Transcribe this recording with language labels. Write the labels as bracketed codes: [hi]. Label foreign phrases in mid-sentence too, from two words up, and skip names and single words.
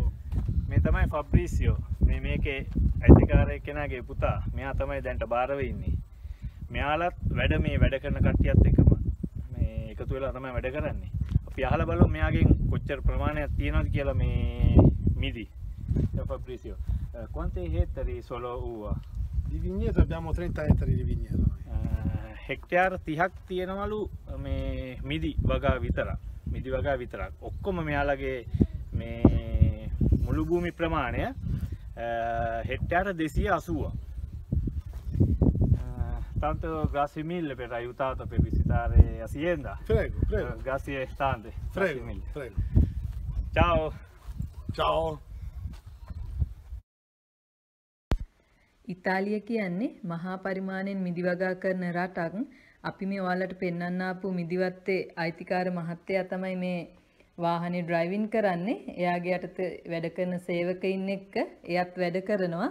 [si] මේ තමයි ෆැබ්‍රීසියෝ. මේකේ අයිතිකාරයෙක් කෙනාගේ පුතා. මෙයා තමයි දැන්ට බාරව ඉන්නේ. මෙයාලත් වැඩ කරන කට්ටියත් එකම මේ එකතු වෙලා තමයි වැඩ කරන්නේ. අපි අහලා බලමු මෙයාගෙන් කොච්චර ප්‍රමාණයක් තියෙනවද කියලා මේ මිදි. [it] Fabrizio, quante ettari solo uva? Di vigneto abbiamo 30 ettari di vigneto. [si] හෙක්ටයාර් 30ක් තියෙනවලු මේ මිදි වගා විතරක්. මිදි වගා විතරක්. ඔක්කොම මෙයාලගේ මේ මුළු භූමි ප්‍රමාණය හෙක්ටයාර් 280. [it] Tanto grazie mille per aiutato per visitare Azienda. Prego, prego. Grazie tante. Prego, mille. prego. Ciao. Ciao. [si] ඉතාලිය කියන්නේ මහා පරිමාණයෙන් මිදි වගා කරන රටක්. අපි මේ ඔයාලට පෙන්වන්න ආපු මිදිවත්තේ අයිතිකාර මහත්තයා තමයි මේ වාහනේ ඩ්‍රයිවිං කරන්නේ. එයාගේ යටතේ වැඩ කරන සේවකයින් එක්ක එයත් වැඩ කරනවා.